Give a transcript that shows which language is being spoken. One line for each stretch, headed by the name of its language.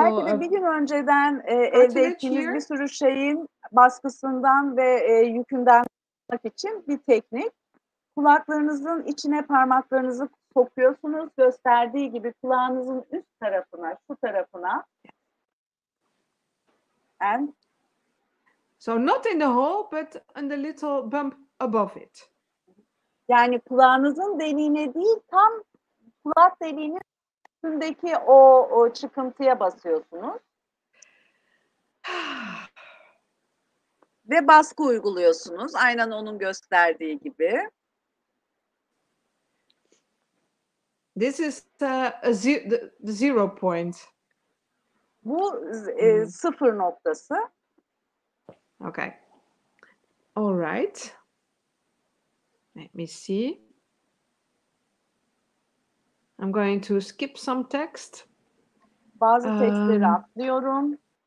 Turkish: Belki de bir gün önceden elde ettiğiniz
English: here.
Turkish: bir sürü şeyin baskısından ve yükünden kurtulmak için bir teknik. Kulaklarınızın içine parmaklarınızı sokuyorsunuz. Gösterdiği gibi kulağınızın üst tarafına, şu tarafına.
English: And So not in the hole, but in the little bump above it.
Turkish: yani kulağınızın deliğine değil, tam kulak deliğinin üstündeki o çıkıntıya basıyorsunuz. Ve baskı uyguluyorsunuz. Aynen onun gösterdiği gibi.
English: This is the 0 point.
Turkish: Bu sıfır noktası.
English: Okay. All right. Let me see. I'm going to skip some text.
Turkish: Bazı tekstleri atlıyorum.